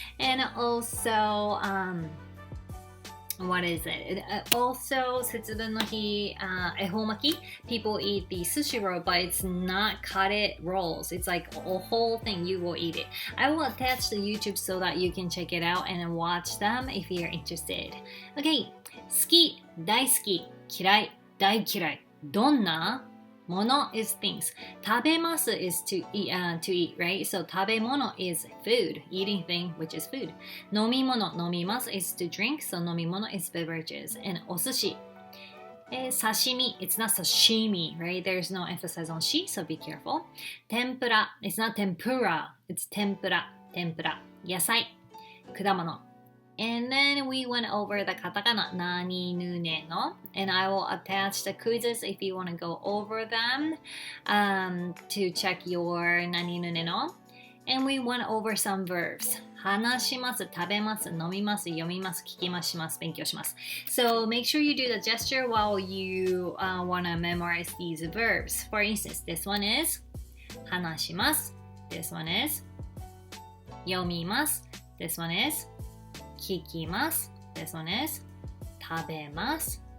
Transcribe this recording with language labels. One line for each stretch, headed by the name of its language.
English: And also what is it? Also, 節分の日, ehomaki. People eat the sushi roll, but it's not cut it rolls. It's like a whole thing. You will eat it. I will attach the YouTube so that you can check it out and watch them if you're interested. Okay.
Japanese: 好き、大好き、嫌い、大嫌い。
English: どんなmono is things. 食べます is to eat, right? So 食べ物 is food, eating thing, which is food. 飲み物 飲みます is to drink, so 飲み物 is beverages. And お寿司 sashimi, it's not sashimi, right? There's no emphasis on shi, so be careful. Tempura, it's not tempura, it's tempura.
Japanese: 野菜 果物.
English: And then we went over the katakana, nani nu ne no. And I will attach the quizzes if you want to go over them to check your nani nu ne no. And we went over some verbs.
Japanese: 話します、食べます、飲みます、読みます、聞きます、します、勉強します。
English: So make sure you do the gesture while you want to memorize these verbs. For instance, this one is 話します. This one is 読みます. This one is 聞きます. This one is 食べます.